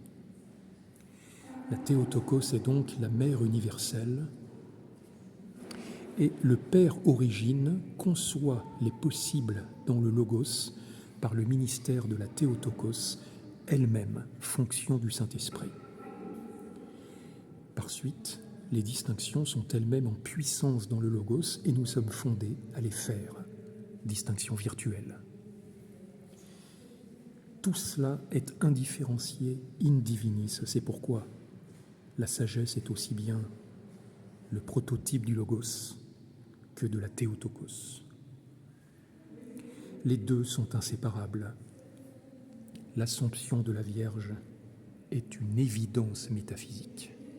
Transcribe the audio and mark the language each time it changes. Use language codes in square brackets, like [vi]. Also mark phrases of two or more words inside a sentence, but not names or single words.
[fr] La Théotokos est donc la Mère universelle, et le Père Origine conçoit les possibles dans le Logos par le ministère de la Théotokos, elle-même fonction du Saint-Esprit. Par suite, les distinctions sont elles-mêmes en puissance dans le Logos et nous sommes fondés à les faire, distinctions virtuelles. Tout cela est indifférencié [la] in divinis, [fr] c'est pourquoi la sagesse est aussi bien le prototype du Logos que de la Théotokos. Les deux sont inséparables. L'Assomption de la Vierge est une évidence métaphysique.